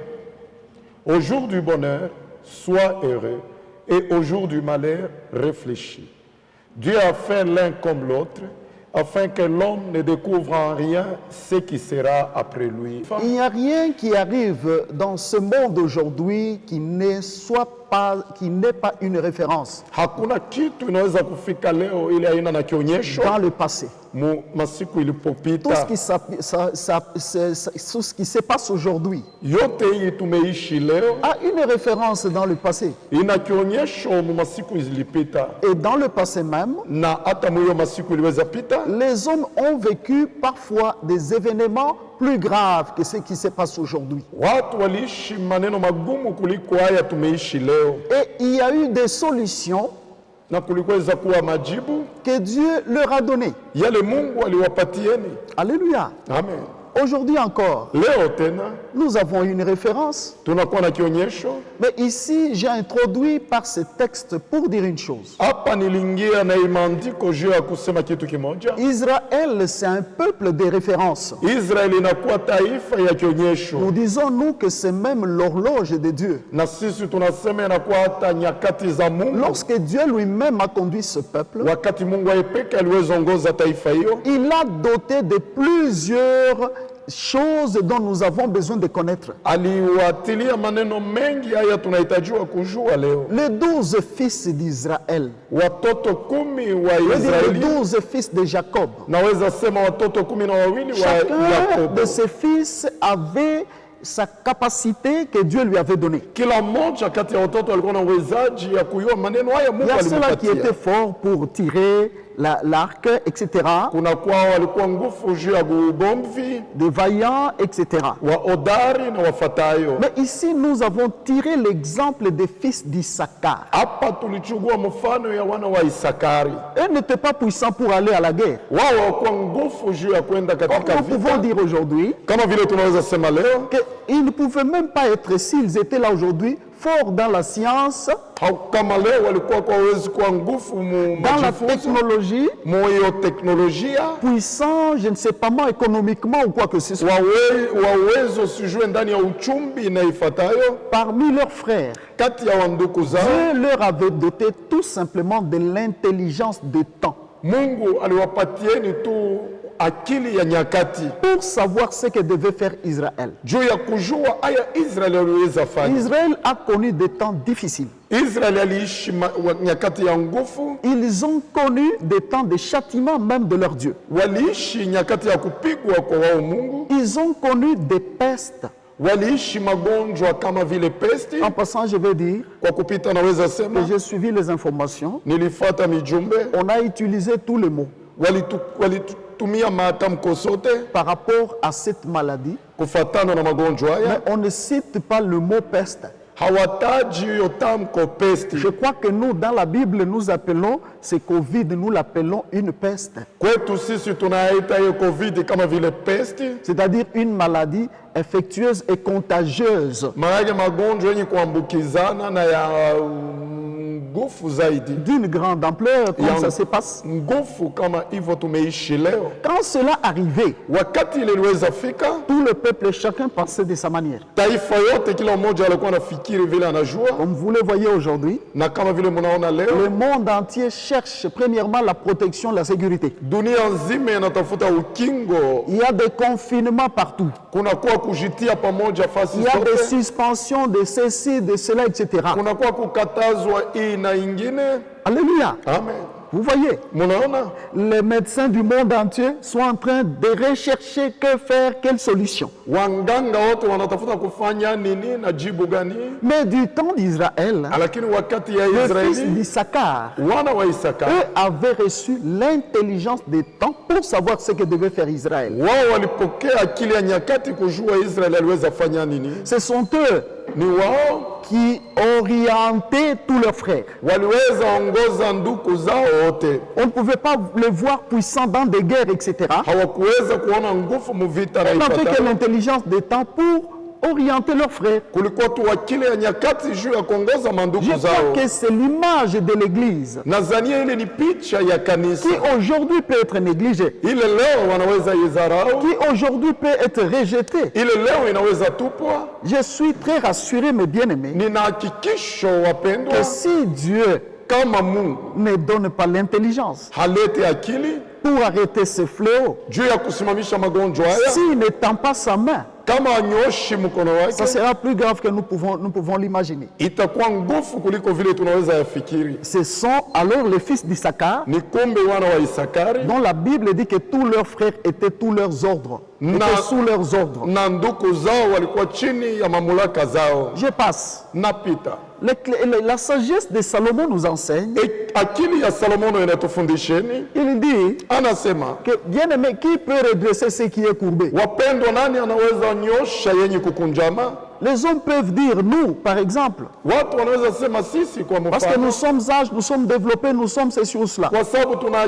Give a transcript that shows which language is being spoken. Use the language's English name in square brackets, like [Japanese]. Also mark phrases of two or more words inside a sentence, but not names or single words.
[French] Au jour du bonheur, sois heureux, et au jour du malheur, réfléchis. Dieu a fait l'un comme l'autre, afin que l'homme ne découvre en rien ce qui sera après lui. Il n'y a rien qui arrive dans ce monde aujourd'hui qui n'est pas une référence [Swahili] Hakuna kitu inaweza kufika leo ile haina na kionyesho [French] dans le passé. [Swahili] masiku [French] Tout [Swahili] ilipopita. [French] ce qui se passe aujourd'hui [Swahili] Yote hii tumeishi leo [French] a une référence dans le passé. [Swahili] ina kionyesho mu masiku zilipita, [French] Et dans le passé même, [Swahili] na hata mwiyo masiku iliweza pita [French] les hommes ont vécu parfois des événements plus graves que ce qui se passe aujourd'hui. [Swahili] watu waliishi maneno magumu kuliko haya tumeishi leo, [French] Et il y a eu des solutions [Swahili] na kulikuweza kuwa majibu [French] que Dieu leur a données. [Swahili] yale Mungu aliwapatieni. [French] Alléluia. [Swahili] Amen. [French] Aujourd'hui encore, [Swahili] Leo tena [French] nous avons une référence. [Swahili] tunakuwa na kionyesho. [French] Mais ici, j'ai introduit par ce texte pour dire une chose. [Swahili] Hapa niliingia na maandiko juu ya kusema kitu kimoja. [French] Israël, c'est un peuple des références. [Swahili] Israeli inakuwa taifa ya kionyesho, [French] Nous disons, nous, que c'est même l'horloge de Dieu. [Swahili] na sisi tunasema inakuwa hata nyakati za Mungu. [French] Lorsque Dieu lui-même a conduit ce peuple, [Swahili] Wakati Mungu aipeke aliweza ongoza taifa hiyo, [French] il a doté de plusieurs choses dont nous avons besoin de connaître. [Swahili] aliwatilia maneno mengi haya tunahitajiwa kujua leo. [French] Les 12 fils d'Israël, [Swahili] Watoto 10 wa [French] je veux dire les [Swahili] Israeli, [French] 12 fils de Jacob. [Swahili] naweza sema watoto 12 wa [French] Chacun [Swahili] Yakobo. [French] de ces fils avait sa capacité que Dieu lui avait donnée. [Swahili] Kila mmoja kati ya watoto alikuwa na uwezaji ya kuyua maneno haya [French] Il [Swahili] Mungu [French] y a ceux-là qui [Swahili] alimpatia. [French] étaient forts pour tirer l'arc, etc., [Swahili] Kuna kwao walikuwa nguvu juu ya ugomvi, [French] des vaillants, etc. [Swahili] wa odari na wafatayo. [French] Mais ici, nous avons tiré l'exemple des fils d'Issachar. [Swahili] Hapa tulichukua mfano ya wana wa Isakari. [French] Eux n'étaient pas puissants pour aller à la guerre. [Swahili] Wao hawakuwa nguvu juu ya kwenda [French] Comme [Swahili] katika [French] nous pouvons [Swahili] vita, [French] dire aujourd'hui [Swahili] kama vile tunaweza sema leo [French] qu'ils ne pouvaient même pas être, s'ils étaient là aujourd'hui, forts dans la science, [Swahili] kama leo walikuwa kwa uwezo kwa nguvu [French] dans la [Swahili] majifunzo [French] technologie, [Swahili] moyo teknolojia [French] puissants, je ne sais pas moi, économiquement ou quoi que ce soit. [Swahili] wa uwezo sijue ndani ya uchumbi na ifatayo [French] Parmi leurs frères, [Swahili] kati ya wanduku zao. [French] Dieu leur avait doté tout simplement de l'intelligence de temps [Swahili] Mungu aliwapatieni tu akili ya nyakati [French] pour savoir ce que devait faire Israël. [Swahili] juu ya kujua haya Israeli aliweza fanya. [French] Israël a connu des temps difficiles. [Swahili] Israeli aliishi nyakati ya nguvu, [French] Ils ont connu des temps de châtiment même de leur Dieu. [Swahili] waliishi nyakati ya kupigwa kwa wao Mungu, [French] Ils ont connu des pestes. [Swahili] waliishi magonjwa kama vile pesti. [French] En passant, je vais dire [Swahili] Kwa kupita naweza [French] que [Swahili] sema [French] j'ai suivi les informations. [Swahili] nilifuata mijumbe, [French] On a utilisé tous les mots [Swahili] walitumia matamko sote [French] par rapport à cette maladie, [Swahili] kufatana na magonjwa haya. [French] mais on ne cite pas le mot peste. [Swahili] Hawataji hiyo tamko pesti. [French] Je crois que nous, dans la Bible, nous appelons ce Covid, nous l'appelons une peste. [Swahili] Kwetu sisi tunaita hiyo COVID kama vile pesti, [French] C'est-à-dire une maladie infectieuse et contagieuse [Swahili] maana magonjwa yenye kuambukizana na ya nguvu zaidi, [French] d'une grande ampleur, comme [Swahili] Ya- [French] ça se passe. [Swahili] nguvu kama hivyo tumeishi leo. [French] Quand cela arrivait, [Swahili] Wakati ile iliweza fika, [French] tout le peuple, chacun pensait de sa manière. [Swahili] taifa yote kila mmoja alikuwa anafikiri vile anajua, [French] Comme vous le voyez aujourd'hui, [Swahili] na kama vile mnaona leo [French] le monde entier cherche premièrement la protection, la sécurité. [Swahili] dunia nzima inatafuta ukingo. [French] Il y a des confinements partout. [Swahili] Kunakuwa kujitia pamoja fasi [French] Il y a des [Swahili] zote, [French] suspensions de ceci, de cela, etc. [Swahili] kunakuwa kukatazwa hii na ingine. [French] Alléluia. [Swahili] Amen. [French] Vous voyez, [Swahili] Munaona [French] les médecins du monde entier sont en train de rechercher que faire, quelle solution. [Swahili] wanganga wote wanatafuta kufanya nini na jibu gani, [French] Mais du temps d'Israël, [Swahili] lakini wakati ya [French] les fils [Swahili] Israeli [French] d'Issachar, [Swahili] wana wa Isaka [French] eux avaient reçu l'intelligence des temps pour savoir ce que devait faire Israël. [Swahili] wao walipokea akili ya nyakati kujua Israeli aliweza fanya nini. [French] Ce sont eux [Swahili] Ni wao [French] qui orientaient tous leurs frères. [Swahili] waliweza ongoza nduku zao wote, [French] On ne pouvait pas les voir puissants dans des guerres, etc. [Swahili] hawakuweza kuona nguvu muvita na [French] On n'avait que [Swahili] ipata. [French] l'intelligence des temps pour orienter leurs frères. [Swahili] Kulikuwa tu akili ya nyakati juu ya kuongoza [French] Je [Swahili] manduku [French] crois [Swahili] zao. [French] que c'est l'image de l'Église [Swahili] Nadhania ile ni picha ya kanisa, [French] qui aujourd'hui peut être négligée, [Swahili] ile leo wanaweza izarau, [French] qui aujourd'hui peut être rejetée. [Swahili] ile leo inaweza tupwa. [French] Je suis très rassuré, mes bien-aimés, [Swahili] Nina hakikisho wapendwa, [French] que si Dieu [Swahili] kama Mungu [French] ne donne pas l'intelligence [Swahili] halete akili [French] pour arrêter ce fléau, [Swahili] juu ya kusimamisha magonjwa haya, [French] s'il ne tend pas sa main, [Swahili] kama anyoshi mkono [French] ça [Swahili] wake, [French] sera plus grave que nous pouvons l'imaginer. [Swahili] itakuwa nguvu kuliko vile tunaweza yafikiri. [French] Ce sont alors les fils d'Issachar, [Swahili] Ni kumbe wana wa Isakari [French] dont la Bible dit que tous leurs frères étaient tous leurs ordres, étaient sous leurs ordres. [Swahili] na nduku zao walikuwa chini ya mamlaka zao. [French] Je passe. [Swahili] Napita [French] La sagesse de Salomon nous enseigne. [Swahili] akili ya Salomono inatufundisheni, [French] Il dit [Swahili] anasema [French] que, bien aimé, qui peut redresser ce qui est courbé? [Swahili] wapendwa, nani anaweza nyosha yenye kukunjama? [French] Les hommes peuvent dire, nous, par exemple, [Swahili] Watu wanaweza sema sisi kwa [French] parce que nous [Swahili] mfano, [French] sommes âgés, nous sommes développés, nous sommes ceci ou cela. [Swahili] kwa sababu tuna